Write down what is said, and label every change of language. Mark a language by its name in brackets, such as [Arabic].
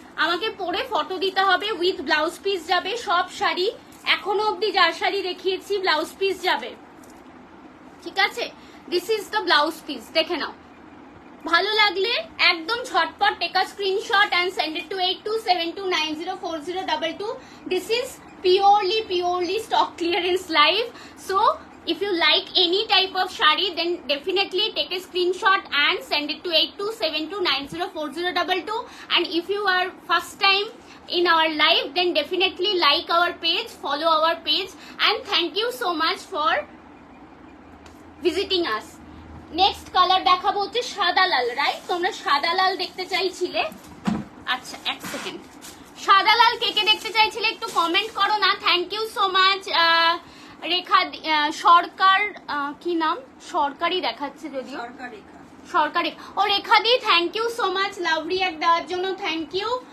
[Bangla] আমাকে পরে ফটো দিতে হবে, উইথ ব্লাউজ পিস যাবে। সব শাড়ি এখনো অব্দি যার শাড়ি দেখিয়েছি ব্লাউজ পিস যাবে, ঠিক আছে। [English] this is the blouse piece, [Bangla] দেখে নাও। ভালো লাগলে একদম ঝটপট [English] Take a screenshot and send it to 8272904022. This is purely stock clearance live. So if you like any type of shari, then definitely take a screenshot and send it to 8272904022. And if you are first time in our live, then definitely like our page, follow our page, and thank you so much for visiting us. [Bangla] Next colour দেখাবো হচ্ছে সাদা লাল, right? তোমরা সাদা লাল দেখতে চাইছিলে, আচ্ছা এক second, সাদা লাল কে কে দেখতে চাইছিলে একটু কমেন্ট করো না। [English] Thank you so much. [Bangla] রেখা সরকার, কি নাম, সরকারি দেখাচ্ছে যদিও, সরকারি, ও রেখা দি, thank you so much love react দেওয়ার জন্য, থ্যাংক ইউ।